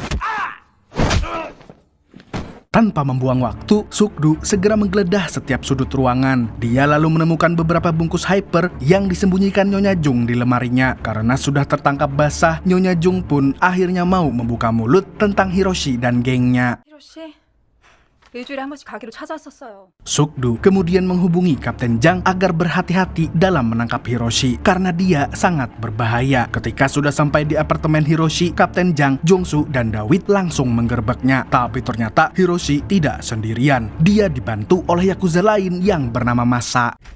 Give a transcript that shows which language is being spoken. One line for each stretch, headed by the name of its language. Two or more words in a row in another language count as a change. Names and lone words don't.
Indonesian: Tanpa membuang waktu, Sukdu segera menggeledah setiap sudut ruangan. Dia lalu menemukan beberapa bungkus hyper yang disembunyikan Nyonya Jung di lemarinya. Karena sudah tertangkap basah, Nyonya Jung pun akhirnya mau membuka mulut tentang Hiroshi dan gengnya.
Korean: 히로씨, 일주일에 한 번씩 가기로 찾아왔었어요.
Indonesian: Sukdu kemudian menghubungi Kapten Jang agar berhati-hati dalam menangkap Hiroshi karena dia sangat berbahaya. Ketika sudah sampai di apartemen Hiroshi, Kapten Jang, Jongsu, dan Dawit langsung menggerebeknya. Tapi ternyata Hiroshi tidak sendirian. Dia dibantu oleh Yakuza lain yang bernama Masa.